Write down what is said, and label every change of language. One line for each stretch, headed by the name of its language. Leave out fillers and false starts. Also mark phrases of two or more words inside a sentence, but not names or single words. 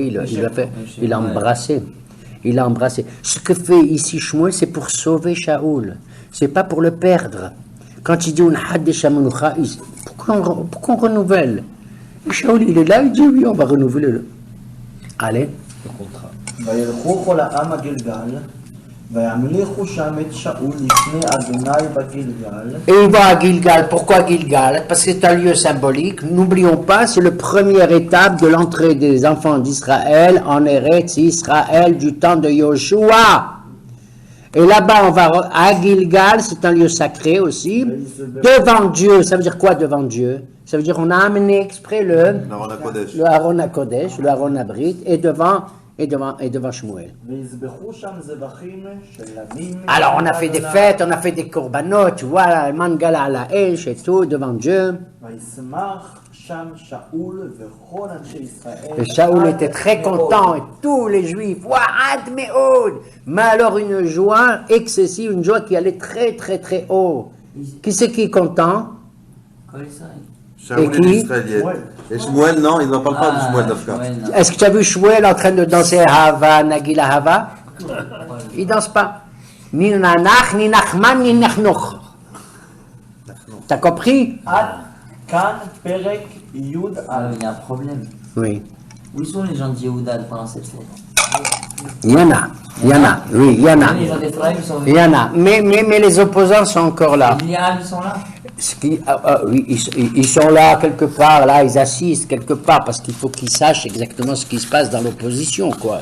French: Il a embrassé. Il a embrassé. Ce que fait ici Shmuel, c'est pour sauver Shaoul. C'est pas pour le perdre. Quand il dit pourquoi on renouvelle? Et Shaoul, il est là, il dit oui, on va renouveler le. Allez.
Hebrew: וילכו כל העם הגלגל, וימליכו שם את שאול לפני אדוני בגלגל.
French: Et il va à Gilgal. Pourquoi Gilgal? Parce que c'est un lieu symbolique. N'oublions pas, c'est la première étape de l'entrée des enfants d'Israël en Eretz Israël du temps de Yoshua. Et là-bas, on va à Gilgal, c'est un lieu sacré aussi. Devant Dieu, ça veut dire quoi devant Dieu? Ça veut dire qu'on a amené exprès le
Hebrew: ארון הקודש,
French: le
Hebrew: ארון הברית,
French: et devant Shmuel.
Hebrew: ויזבחו שם זבחים שלמים.
French: Alors on a fait des fêtes, on a fait des corbanotes, voilà, mangala à la hache et tout, devant Dieu.
Hebrew: וישמח שם שאול וכל אנשי ישראל.
French: Et Shaoul était très content, et tous les juifs,
Hebrew: ועד מאד,
French: mais alors une joie excessive, une joie qui allait très très très haut. Qui c'est qui est content?
Hebrew: כל ישראל.
French: Shaoul Et et qui? l'Israélienne. Et Shmuel, non, il n'en parle pas de Shmuel Dafka. Shmuel, non. Est-ce que tu as vu Shmuel en train de danser Hava, Nagila Hava? Il danse pas. Ni Nanach, ni Nachman, ni Nachnoch. T'as compris?
Hebrew: עד כאן פרק י'
French: Ah, il y a un problème. Oui. Où sont les gens de Yehuda pendant cette fête? Il y en a, oui, il y en a. Les gens d'Ephraïm sont Il venus. y en a, mais les opposants sont encore là. Les Liam, ils sont là. Oui, ils sont là quelque part, là, ils assistent quelque part, parce qu'il faut qu'ils sachent exactement ce qui se passe dans l'opposition, quoi.